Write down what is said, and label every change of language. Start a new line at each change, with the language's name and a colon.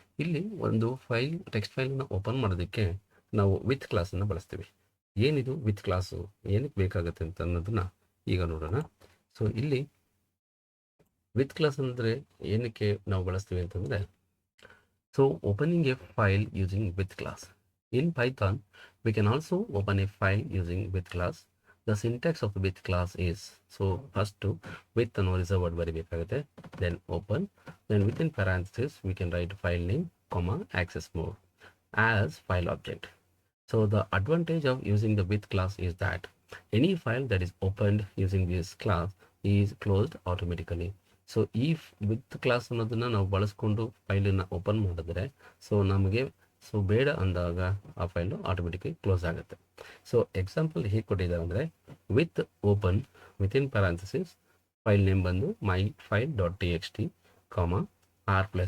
Kannada: ಇಲ್ಲಿ ಒಂದು ಟೆಕ್ಸ್ಟ್ ಫೈಲನ್ನು ಓಪನ್ ಮಾಡೋದಕ್ಕೆ ನಾವು ವಿತ್ ಕ್ಲಾಸನ್ನು ಬಳಸ್ತೀವಿ. ಏನಿದು ವಿತ್ ಕ್ಲಾಸು, ಏನಕ್ಕೆ ಬೇಕಾಗುತ್ತೆ ಅಂತ ಅನ್ನೋದನ್ನು ಈಗ ನೋಡೋಣ. ಸೊ ಇಲ್ಲಿ ವಿತ್ ಕ್ಲಾಸ್ ಅಂದರೆ ಏನಕ್ಕೆ ನಾವು ಬಳಸ್ತೀವಿ ಅಂತಂದರೆ, so
English: Opening a file using with class. In Python, we can also open a file using with class. The syntax of with class is, so first to with and is a word
Kannada: ಬರಿಬೇಕಾಗುತ್ತೆ,
English: then open, then within parentheses we can write file name, comma, access mode as file object. So the advantage of using the with class is that any file that is opened using this class is closed automatically.
Kannada: So ಈ with class ಅನ್ನೋದನ್ನು ನಾವು ಬಳಸ್ಕೊಂಡು ಫೈಲನ್ನು open ಮಾಡಿದ್ರೆ, so ನಮಗೆ so ಬೇಡ ಅಂದಾಗ ಆ ಫೈಲು ಆಟೋಮೆಟಿಕ್ಲಿ ಕ್ಲೋಸ್ ಆಗುತ್ತೆ. ಸೊ ಎಕ್ಸಾಂಪಲ್ ಹೇಗೆ ಕೊಟ್ಟಿದ್ದಾರೆ ಅಂದರೆ, with open within ಪ್ಯಾರಾಂಥಸಿಸ್ file name ಬಂದು ಮೈ file dot T X T ಕಾಮ R+.